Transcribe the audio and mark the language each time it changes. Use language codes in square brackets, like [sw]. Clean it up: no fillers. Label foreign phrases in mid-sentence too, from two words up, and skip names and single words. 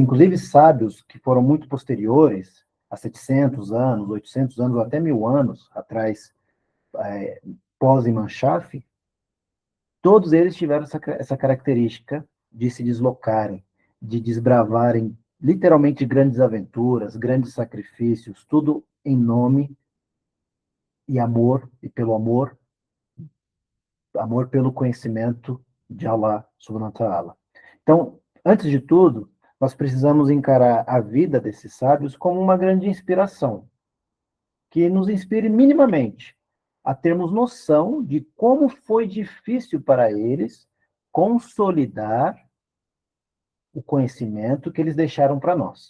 [pt] inclusive sábios que foram muito posteriores, há 700 anos, 800 anos, ou até 1000 anos atrás, pós-Imam Shafi, todos eles tiveram essa característica de se deslocarem, de desbravarem literalmente grandes aventuras, grandes sacrifícios, tudo em nome e amor, e pelo amor pelo conhecimento de [ar] الله سبحانه وتعالى. [pt] Então, antes de tudo, nós precisamos encarar a vida desses sábios como uma grande inspiração, que nos inspire minimamente a termos noção de como foi difícil para eles consolidar o conhecimento que eles deixaram para nós.